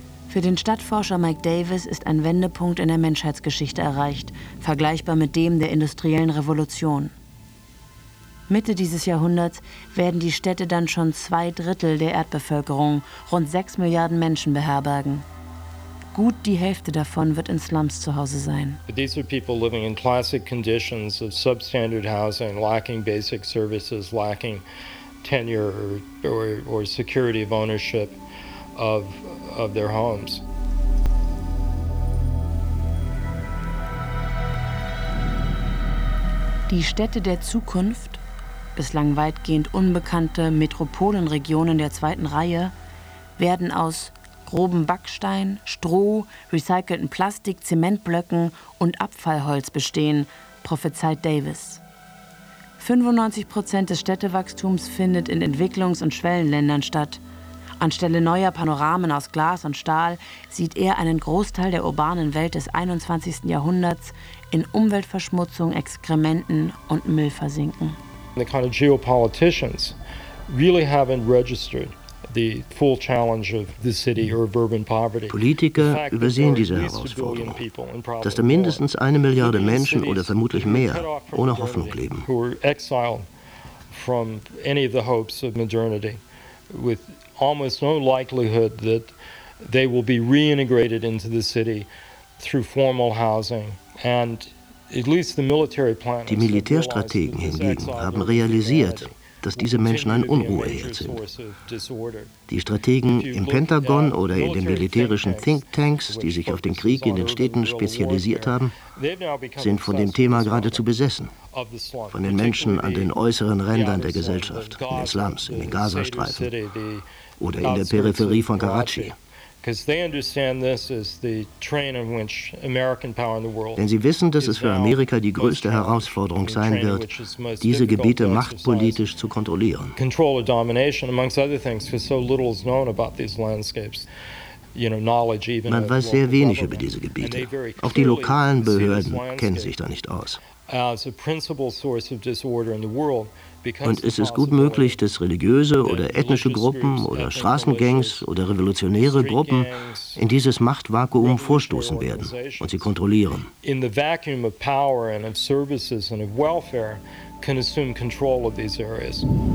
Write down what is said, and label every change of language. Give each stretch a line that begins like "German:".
German: Für den Stadtforscher Mike Davis ist ein Wendepunkt in der Menschheitsgeschichte erreicht, vergleichbar mit dem der industriellen Revolution. Mitte dieses Jahrhunderts werden die Städte dann schon 2/3 der Erdbevölkerung, rund 6 Milliarden Menschen, beherbergen. Gut die Hälfte davon wird in Slums zu Hause sein.
English: These are people living in classic conditions of substandard housing, lacking basic services, lacking tenure or security of ownership of their homes.
German: Die Städte der Zukunft, bislang weitgehend unbekannte Metropolenregionen der zweiten Reihe, werden aus groben Backstein, Stroh, recycelten Plastik, Zementblöcken und Abfallholz bestehen, prophezeit Davis. 95% des Städtewachstums findet in Entwicklungs- und Schwellenländern statt. Anstelle neuer Panoramen aus Glas und Stahl sieht er einen Großteil der urbanen Welt des 21. Jahrhunderts in Umweltverschmutzung, Exkrementen und Müll versinken.
English: The kind of geopolitics really haven't registered the full challenge of the city or urban poverty.
German: Politiker übersehen diese Herausforderung, dass da mindestens 1 Milliarde Menschen oder vermutlich mehr ohne Hoffnung leben.
English: Who are exiled from any of the hopes of modernity, with almost no likelihood that they will be reintegrated into the city through formal housing. And at least the military plan.
German: Die Militärstrategen hingegen haben realisiert, dass diese Menschen ein Unruheherd sind. Die Strategen im Pentagon oder in den militärischen Thinktanks, die sich auf den Krieg in den Städten spezialisiert haben, sind von dem Thema geradezu besessen. Von den Menschen an den äußeren Rändern der Gesellschaft, in den Slums, in den Gazastreifen oder in der Peripherie von Karachi. Denn sie wissen, dass es für Amerika die größte Herausforderung sein wird, diese Gebiete machtpolitisch zu kontrollieren.
English: Control or domination, amongst other things, because so little is known about these landscapes.
German: Man weiß sehr wenig über diese Gebiete. Auch die lokalen Behörden kennen sich da nicht aus.
English: As a principal source of disorder in the world.
German: Und es ist gut möglich, dass religiöse oder ethnische Gruppen oder Straßengangs oder revolutionäre Gruppen in dieses Machtvakuum vorstoßen werden und sie kontrollieren.
English: In the vacuum of power and of services and of welfare can assume control of these areas.